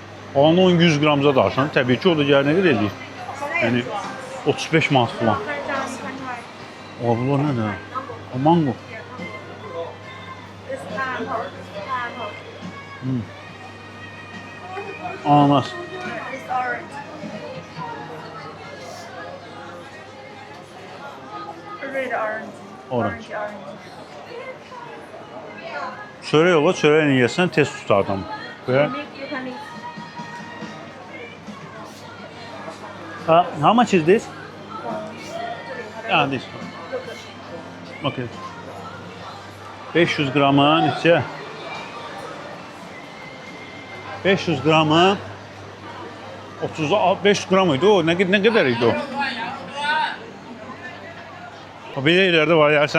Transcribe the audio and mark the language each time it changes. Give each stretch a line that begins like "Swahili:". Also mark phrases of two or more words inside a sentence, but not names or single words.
Azerbaijani: Onu 100 qramza da alsan, təbii ki, o da gəlir nə qədər eləyir? Yəni 35 manat falan. O, bunlar nədir? O, mango. Ananas.
English: Red orange. Orange. Orange.
Azerbaijani: Çörək ola, çörəklə yesən tez tutar adam. Və
English: You can mix. how much is this? This one. Okay.
Azerbaijani: 500 qramı neçə? 500 qramı 500 qram idi o. Nə qədər idi o? O belə yerlərdə var yersən.